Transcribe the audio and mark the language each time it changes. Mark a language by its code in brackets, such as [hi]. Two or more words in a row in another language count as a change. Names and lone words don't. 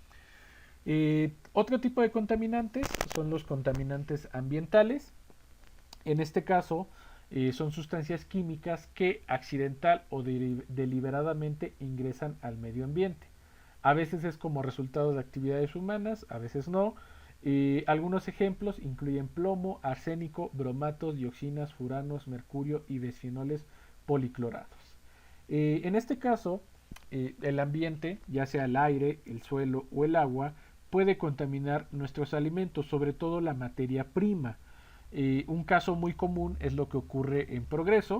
[es] Otro tipo de contaminantes son los contaminantes ambientales. En este caso, son sustancias químicas que accidental o deliberadamente ingresan al medio ambiente. A veces es como resultado de actividades humanas, a veces no. Algunos ejemplos incluyen plomo, arsénico, bromatos, dioxinas, furanos, mercurio y bisfenoles policlorados. En este caso, el ambiente, ya sea el aire, el suelo o el agua, puede contaminar nuestros alimentos, sobre todo la materia prima. Un caso muy común es lo que ocurre en Progreso.